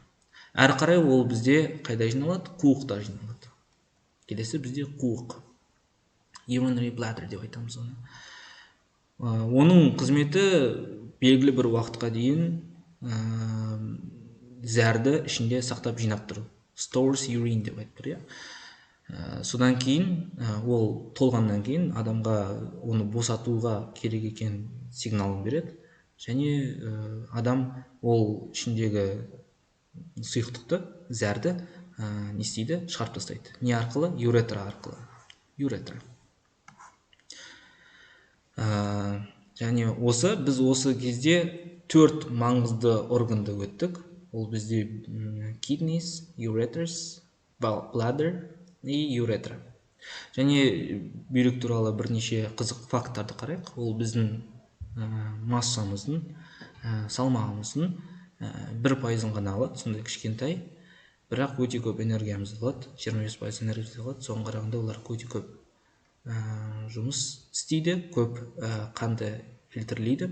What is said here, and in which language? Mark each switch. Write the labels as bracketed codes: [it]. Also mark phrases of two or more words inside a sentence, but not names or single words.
[kk] Әрі қарай ол бізде қайда жиналады? Қуықта жиналады. Келесі бізде қуық. [en] Urinary Bladder [kk] деп айтамыз оны. Оның қызметі белгілі бір уақытқа дейін зәрді ішінде сақтап жинап тұру. [en] Stores urine [kk] деп айтып. Содан кейін, ол толғаннан кейін адамға оны босатуға керек екен сигналын береді. Және адам ол ішіндегі сұйықтықты, зәрді не істейді? Шығарып тастайды. Не арқылы? Ureter арқылы. Ureter. Және біз осы кезде 4 маңызды органды өттік. Ол бізде [en] kidneys, ureters, bladder [kk] и ureter. Және бүйрек туралы бірнеше қызық факттарды қарайық. Ол біздің массамыздың, салмағымыздың 1% ғана алады, сондай кішкентай, бірақ өте көп энергиямызды алады, 25% энергиямызды алады. Соған қарағанда олар өте көп жұмыс істейді, көп қанды фильтрлейді.